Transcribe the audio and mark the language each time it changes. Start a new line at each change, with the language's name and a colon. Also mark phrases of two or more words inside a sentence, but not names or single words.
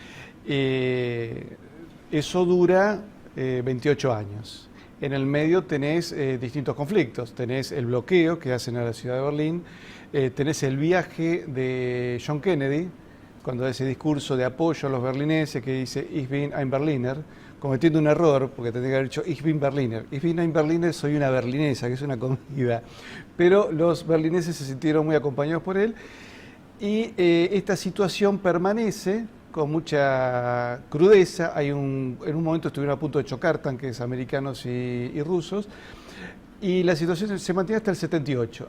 Spanish: Eso dura 28 años. En el medio tenés distintos conflictos. Tenés el bloqueo que hacen a la ciudad de Berlín, tenés el viaje de John Kennedy, cuando da ese discurso de apoyo a los berlineses que dice
German: Ich bin ein Berliner,
Spanish: cometiendo un error, porque tendría que haber dicho
German: Ich bin Berliner. Ich bin ein Berliner,
Spanish: soy una berlinesa, que es una comida. Pero los berlineses se sintieron muy acompañados por él, y esta situación permanece con mucha crudeza. En un momento estuvieron a punto de chocar tanques americanos y rusos, y la situación se mantiene hasta el 78.